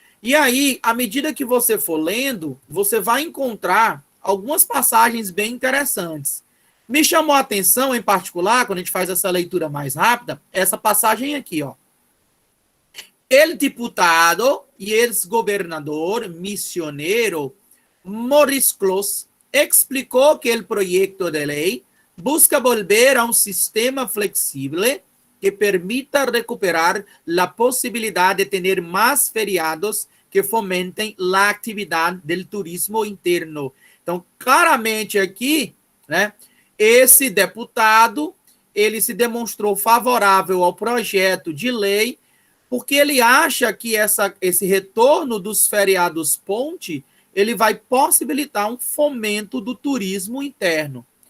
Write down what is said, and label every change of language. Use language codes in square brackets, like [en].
[pt] E aí, à medida que você for lendo, você vai encontrar algumas passagens bem interessantes. Me chamou a atenção, em particular, quando a gente faz essa leitura mais rápida, essa passagem aqui, ó. [es] El diputado y ex-gobernador misionero Maurice Clos explicó que el proyecto de ley busca volver a un sistema flexible que permita recuperar la posibilidad de tener más feriados que fomentem la actividad del turismo interno. [pt] Então, claramente aqui, né, esse deputado, ele se demonstrou favorável ao projeto de lei, porque ele acha que esse retorno dos feriados ponte, ele vai possibilitar um fomento do turismo interno.